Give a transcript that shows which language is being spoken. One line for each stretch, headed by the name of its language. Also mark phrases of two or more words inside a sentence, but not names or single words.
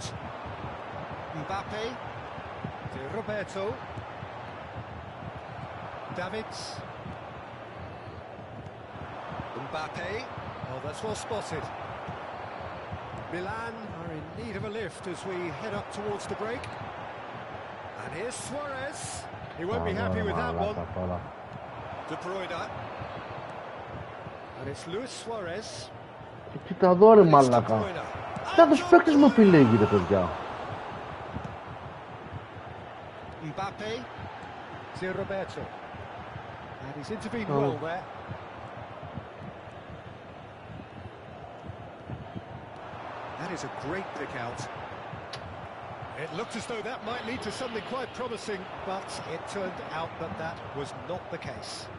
English: Mbappe, to Roberto, Davids, Mbappe, oh that's well spotted. Milan are in need of a lift as we head up towards the break. And here's Suarez, he won't be happy with that one. De Bruyne. And it's Luis Suarez.
Greek: Κοίτα εδώ ρε μαλάκα. Κοίτα τους παίκτες μου επιλέγει ρε παιδιά.
English: Mbappe to Roberto. And he's intervened well there. That is a great pick out. It looked as though that might lead to something quite promising, but it turned out that that was not the case.